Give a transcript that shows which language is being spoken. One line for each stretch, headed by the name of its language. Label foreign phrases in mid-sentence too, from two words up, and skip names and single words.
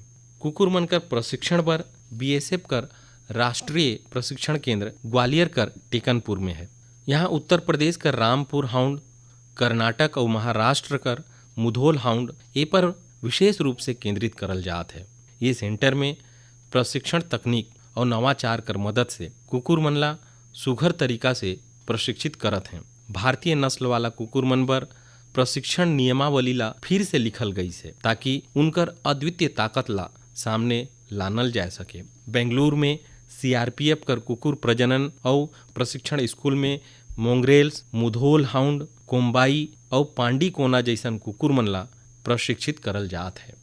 Sadri: कुकुर मन कर प्रशिक्षण बर बीएसएफ कर राष्ट्रीय प्रशिक्षण केंद्र ग्वालियर कर टेकनपुर में है। यहाँ उत्तर प्रदेश कर रामपुर हाउंड, कर्नाटक और महाराष्ट्र कर मुधोल हाउंड ए पर विशेष रूप से केंद्रित करल जात है। ये सेंटर में प्रशिक्षण तकनीक और नवाचार कर मदद से कुकुर मन ला सुघर तरीका से प्रशिक्षित करत हैं। भारतीय नस्ल वाला कुकुर मन बर प्रशिक्षण नियमावली ला फिर से लिखल गई है ताकि उनकर अद्वितीय ताकत ला सामने लानल जा सके। बेंगलुरु में सीआरपीएफ कर कुकुर प्रजनन और प्रशिक्षण स्कूल में मोंग्रेल्स, मुधोल हाउंड, कोम्बाई और पांडी कोना जैसन कुकुर मन ला प्रशिक्षित करल जात है।